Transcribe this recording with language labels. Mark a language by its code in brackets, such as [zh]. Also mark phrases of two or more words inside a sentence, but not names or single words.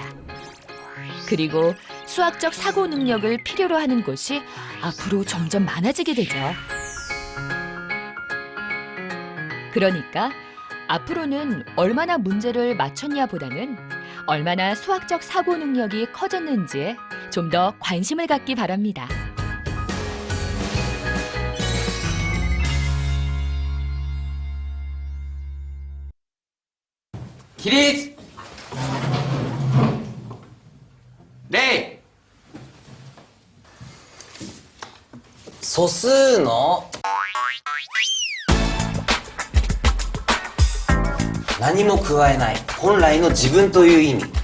[ko] 그리고 수학적 사고 능력을 필요로 하는 곳이 앞으로 점점 많아지게 되죠. 그러니까 앞으로는 얼마나 문제를 맞췄냐보다는 얼마나 수학적 사고 능력이 커졌는지에 좀 더 관심을 갖기 바랍니다. [ja] 起立礼素数の何も加えない本来の自分という意味。